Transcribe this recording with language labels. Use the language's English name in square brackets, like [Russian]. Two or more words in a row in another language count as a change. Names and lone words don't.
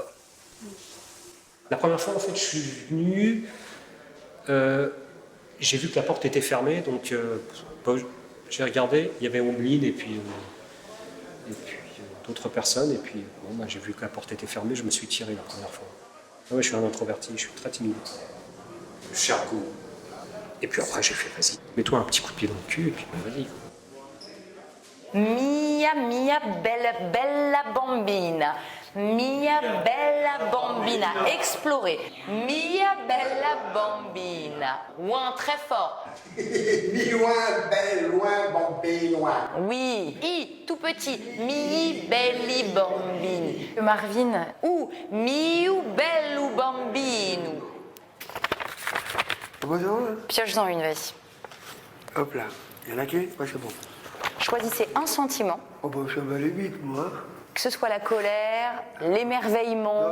[French] La première fois, en fait, je suis venu, j'ai vu que la porte était fermée, donc j'ai regardé, il y avait Ombline et puis d'autres personnes, et puis bon, bah, j'ai vu que la porte était fermée, je me suis tiré la première fois. Ah ouais, je suis un introverti, je suis très timide. Je cherche le coup. Et puis après, j'ai fait, vas-y, mets-toi un petit coup de pied dans le cul, et puis bah, vas-y. [Italian] Mia, mia, bella, bella bambina. Mia, bella bambina. Explorer. Mia, bella bambina. [French] Ouin, très fort. Mi loin, belle, loin, bambé, loin. Oui. I, tout petit. [Italian] Mi, belli, bambini. Marvin. Ou. Miu, bellu, bambinu. [French] Bonjour. Pioche-en une, vas-y. Hop là. Il y en a qu'une? Ouais, c'est bon. Choisissez un sentiment. Oh bah ça va aller vite, moi. Que ce soit la colère, l'émerveillement,